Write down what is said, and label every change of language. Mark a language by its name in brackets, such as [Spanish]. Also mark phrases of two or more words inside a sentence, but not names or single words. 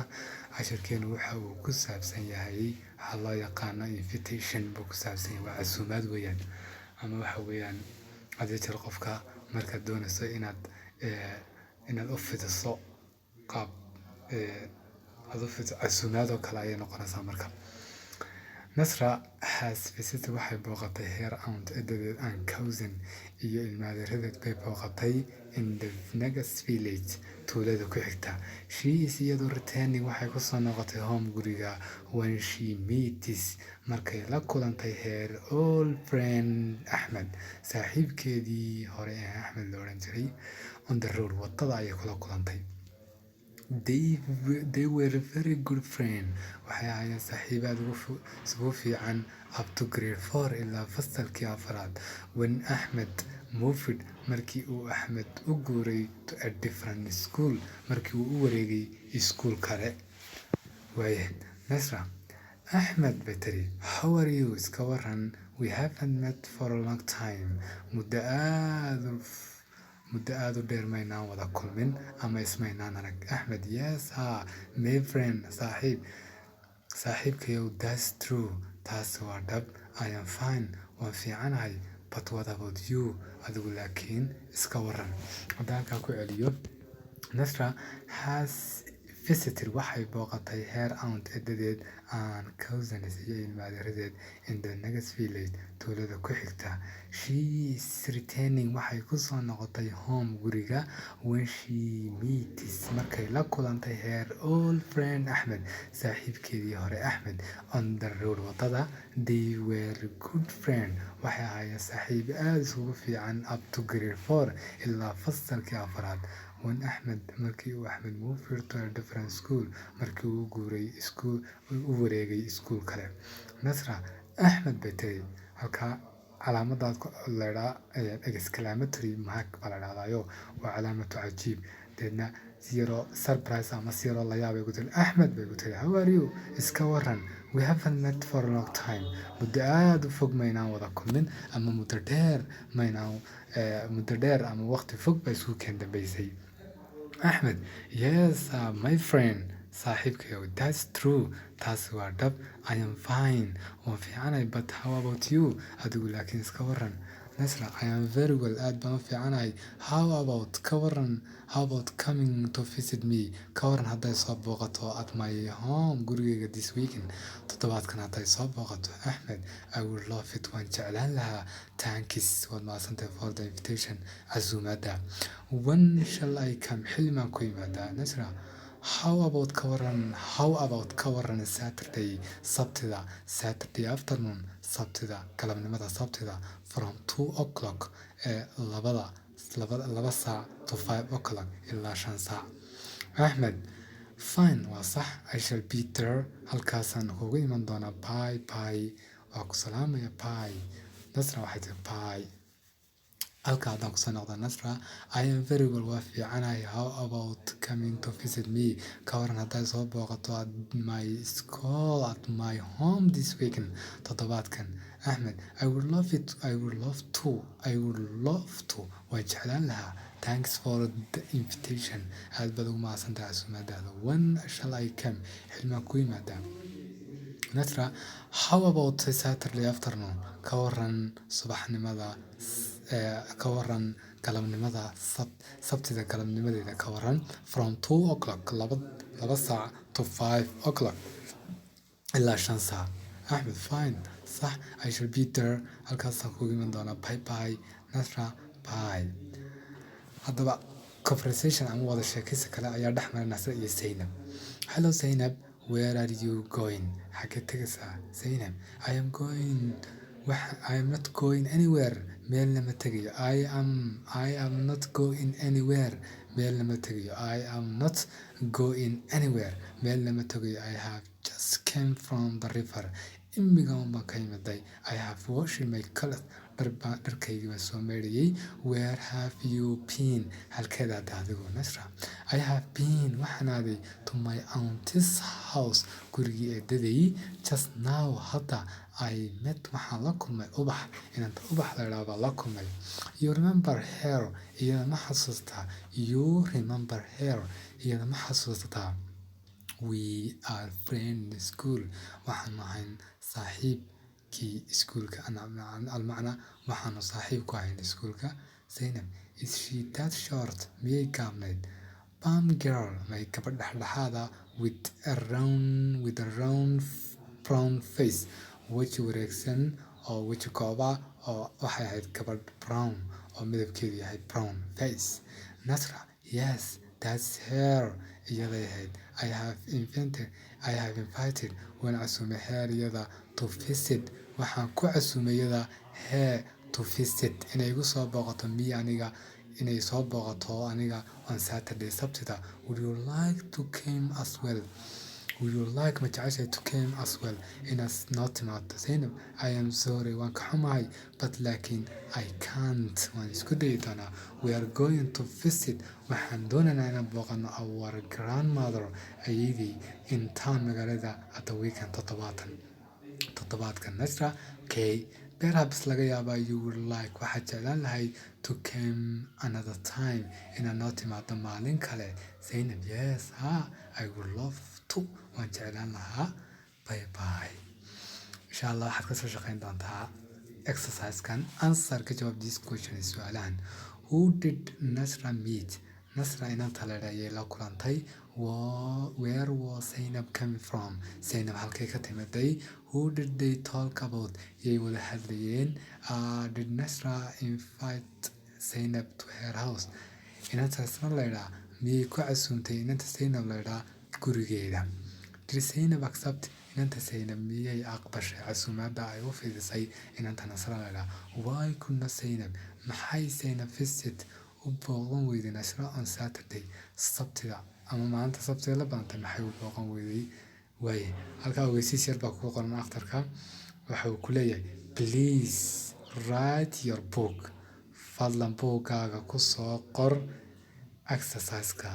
[Somali] Cashirkeenu waxa uu ku saabsan yahay waxa loo yaqaano invitation buu ku saabsan yahay, waa casuumaad weeyaan. Ama waxa weeyaan hadii jir qofka markaad doonayso inaad u fidiso qaab casuumaad oo kale ayay noqonaysaa marka. [English] Nasra has visited [Somali] waxay booqatay [English] her aunt edadeed and cousin [Somali] iyo ilmadeeradeed bay booqatay [English] in the next village [Somali] tuulada ku xigta. [English] She is iyadoo returning [Somali] waxay ku soo noqotay [English] home guriga when she meets [Somali] markay la kulantay [English] her old friend Ahmed, [Somali] saaxiibkeedii hore ee Ahmed la oran jiray, [English] on the road [Somali] wadada ayay kula kulantay. [English] They were very good friends. [Somali] Waxay ahaayeen saaxiibaad ugu fiican [English] up to grade 4 [Somali] ilaa fasalkii 4. [English] When Ahmed moved [Somali] markii uu Ahmed u guuray [English] to a different school [Somali] markii uu u wareegay iskuul kale. Waaye Nasra, Ahmed bay tiri, [English] how are you? [Somali] Iska waran, [English] we haven't met for a long time. [Somali] Muddo aad u dheer maynaan wada kulmin ama ismaynaan arag. [English] Ahmed, yes, my friend, saaxiibkayow, that's true, [Somali] taas waa dhab. [English] I am fine, [Somali] waan fiicanahay, [English] but what about you? [Somali] Adigu laakiin iska waran. Haddaan halkaa ku celiyo, [English] Nasra has visited [Somali] waxay booqatay [English] her aunt [Somali] edadeed [English] and cousins [Somali] iyo ilmadeeradeed [English] in the next village [Somali] tuulada ku xigta. [English] She is returning [Somali] waxay ku soo noqotay [English] home guriga when she meets [Somali] markay la kulantay [English] her old friend Ahmed, [Somali] saaxiibkeedii hore Ahmed, [English] on the road wadada. They were good friends. [Somali] Waxay ahaayeen saaxiib aad isugu fiican [English] up to grade 4 [Somali] ilaa fasalkii 4. [English] When Ahmed [Somali] markii uu Ahmed [English] moved to a different school [Somali] markii uu guuray u wareegay iskuul kale. Nasra, Ahmed bay tiri, halkaa calaamadaad ku leedaa [English] exclamatory mark [Somali] baa la dhahdayo, waa calaamatu cajiib. Deedna [English] zero surprise [Somali] ama zero la yaab ay ku tiri. Ahmed bay ku tiri, [English] how are you? [Somali] Iska waran, [English] we haven't met for a long time. [Somali] Muddo aad u fog maynaan wada kulmin ama muddo dheer ama waqti fog bay isku keen dambeysay. [English] Ahmed, yes, my friend, saaxiibkayow, that's true, [Somali] taas waa dhab. [English] I am fine, [Somali] waan fiicanahay, [English] but how about you? [Somali] Adigu laakiin iska waran. Nasra, [English] I am very well, [Somali] aad baan u fiicanahay. [English] How about coming to visit me? [Somali] Ka waran hadday soo booqato [English] at my home [Somali] gurigayga [English] this weekend. [Somali] Toddobaadkan hadday soo booqato. Ahmed, [English] I would love it, [Somali] waan jeclaan lahaa. Thanks, waad mahadsantahay [English] for the invitation, [Somali] casuumaadda. [English] When shall I come? [Somali] Xilmaan ku yimaadaa. Nasra, [English] how about [Somali] ka waran [English] Saturday afternoon, [Somali] sabtida galabnimada sabtida [English] from 2 o'clock [Somali] laba saac [English] to 5 o'clock [Somali] ilaa 5 saac. Ahmed, fine, waa sax, [English] I shall be there, [Somali] halkaasaan kugu iman doonaa. Bye, waa ku salaamaya, bye. Nasra waxay tiri bye. Halkaa haddaan kusoo noqda, Nasra, [English] I am very well, [Somali] waa fiicanahay. [English] How about coming to visit me? [Somali] Ka waran hadday soo booqato [English] at my school at my home this weekend. [Somali] Toddobaadkan. [English] Ahmed, I would love to, [Somali] waan jeclaan lahaa. [English] Thanks for the invitation, [Somali] aad baad ugu mahadsantahay casuumaadaada. [English] When shall I come? [Somali] Xilmaan ku yimaadaa. Nasra, [English] how about Saturday afternoon? [Somali] Ka waran subaxnimada, ka waran galabnimada sabtida galabnimadeeda. Ka waran [English] from 2 o'clock [Somali] laba saac [English] to 5 o'clock [Somali] ilaa 5 saac. Ahmed, [English] fine, sax, I shall be there, [Somali] halkaasaan kugu iman doonaa. Bye. Nasra, bye. Haddaba conversation ama wada sheekaysi kale ayaa dhex maray Nasra iyo Zainab. [English] Hello Zainab, where are you going? [Somali] Xagee tegaysaa? [English] Zainab, I am not going anywhere, [Somali] meel lama tegayo. [English] I am not going anywhere, [Somali] meel lama tegayo. [English] I am not going anywhere, [Somali] meel lama tegayo. [English] I have just came from the river, [Somali] imiga baan ka imaday. [English] I have washed my clothes, [Somali] dharkaygii baan soo meydhayay. [English] Where have you been? [Somali] Halkeed aaday adigu? Nasra: [English] I have been, [Somali] waxaan aaday [English] to my auntie's house, [Somali] gurigii eedaday. [English] Just now, [Somali] hadda. [English] I met, [Somali] waxaan la kulmay ubax, inanta ubax la idhaahdo baan la kulmay. [English] You remember her? [Somali] Iyada ma xasuustaa? [English] You remember her? [Somali] Iyada ma xasuustaa? [English] We are friends in school. [Somali] Waxaanu ahayn saaxiibkii iskuulka. Almacna waxaanu saaxiib ku ahayn iskuulka. [English] Zainab: Is she that short? [Somali] Miyay gaabnayd? [English] Palm girl, [Somali] may gabadh dhexdhexaada [English] with a round brown face. [Somali] Weji wareegsan oo weji kooba oo waxay ahayd gabadh brown oo midabkeedu yahay [English] brown face. Nasra: Yes, that's her. [Somali] Iyaday ahayd. [English] I have invited, [Somali] waan casuumay her iyada [English] to visit. [Somali] Waxaan ku casuumay iyada [English] her to visit, [Somali] inay igu soo booqato aniga, inay soo booqato aniga [English] on Saturday, [Somali] Sabtida. [English] Would you like to come as well? Would you like, [Somali] ma jeceshahay, [English] to come as well, [Somali] inaad noo timaado? Zainab: [English] I am sorry, [Somali] waan ka xumahay, [English] but laakiin I can't, [Somali] waan isku dayi doonaa. [English] We are going to visit, [Somali] waxaan doonaynaa inaan booqano [English] our grandmother, [Somali] ayeeyday, [English] in town, [Somali] magaalada, [English] at the weekend, [Somali] toddobaadkan. [English] Nasra: Okay, perhaps [Somali] laga yaabaa [English] you would like, [Somali] waxaad jeclaan lahayd [English] to come another time, [Somali] inaad noo timaado maalin kale. [English] Zainab: Yes, I would love to, [Somali] waan jeclaan lahaa. [English] Bye bye. [Arabic] Insha Allah [Somali] waxaad kasoo shaqeyn doontaa exercise-kan. [English] Answer, [Somali] ka jawaab [English] this question, su'aalahan. Who did Nasra meet? [Somali] Nasra inanta la idhaahdo ayay la kulantay. [English] Where was Zainab coming from? [Somali] Zainab halkay ka timiday? [English] Who did they talk about? [Somali] Yay wada hadlayeen. [English] Did Nasra invite Zainab to her house? [Somali] Inanta Nasra la idhaahdo miyay ku casuumtay inanta Zainab la idhaahdo gurigeeda? [English] Did Zainab accept? [Somali] Inanta Zainab miyay aqbashay casuumaadda ay u fidisay inanta Nasra la idhaahdo? [English] Why couldn't Zainab? [Somali] Maxay Zainab visit u booqan weyday Nasra [English] on Saturday, [Somali] Sabtida, ama maalinta Sabtida la badantay, maxay u booqan weyday? Waaye halkaa ogeysiis yar baa kugu qoran akhtarka. Waxa uu ku leeyahay [English] please write your book. [Somali] Fadlan buuggaaga ku soo qor exercise-ka.